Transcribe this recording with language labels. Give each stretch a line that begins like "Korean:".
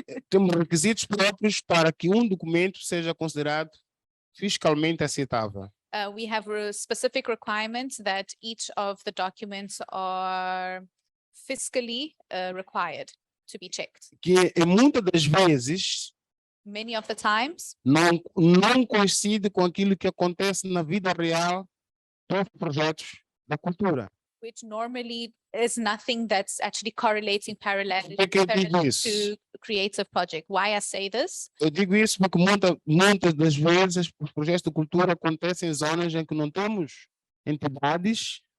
Portuguese: temos requisitos próprios para que um documento seja considerado fiscalmente aceitável.
English: We have specific requirements that each of the documents are fiscally required to be checked.
Portuguese: Que muitas das vezes
English: Many of the times,
Portuguese: não coincide com aquilo que acontece na vida real dos projetos da cultura.
English: which normally is nothing that's actually correlating parallel
Portuguese: Por que eu digo
English: parallel
Portuguese: isso?
English: to creative project. Why I say this?
Portuguese: Eu digo isso porque muitas das vezes os projetos de cultura acontecem em zonas em que não temos entidades